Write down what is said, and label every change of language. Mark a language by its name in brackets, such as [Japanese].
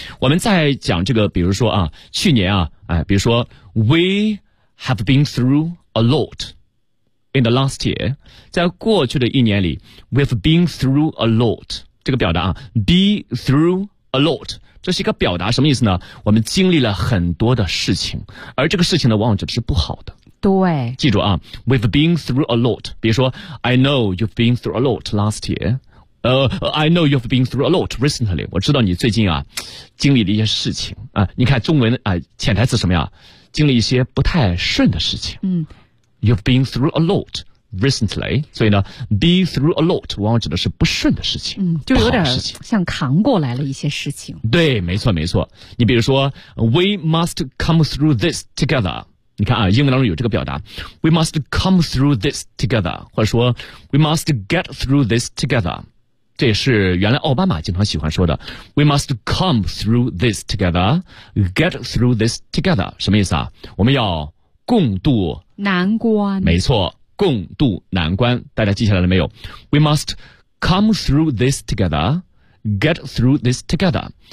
[Chinese] 我们再讲这个，比如说啊，去年啊，比如说 [English] we have been through a lot in the last year， [Chinese] 在过去的一年里 [English] we have been through a lot， [Chinese] 这个表达啊 [English] be through a lot， [Chinese] 这是一个表达，什么意思呢？我们经历了很多的事情，而这个事情呢往往指的是不好的。对，记住啊， [English] we have been through a lot， [Chinese] 比如说 [English] I know you've been through a lot last year，I know you've been through a lot recently。 [Chinese] 我知道你最近啊经历了一些事情啊，你看中文啊潜台词什么呀，经历一些不太顺的事情。 [English] You've been through a lot recently， [Chinese] 所以呢 [English] be through a lot [Chinese] 往往指的是不顺的事情，就有点像扛过来了一些事情。对，没错没错。你比如说 [English] we must come through this together， [Chinese] 你看啊，英文当中有这个表达 [English] we must come through this together， [Chinese] 或者说 [English] we must get through this together， [Chinese] 这也是原来奥巴马经常喜欢说的 [English] We must come through this together, get through this together， [Chinese] 什么意思啊？我们要共度难关。没错，共度难关，大家记下来了没有？ [English] We must come through this together, get through this together。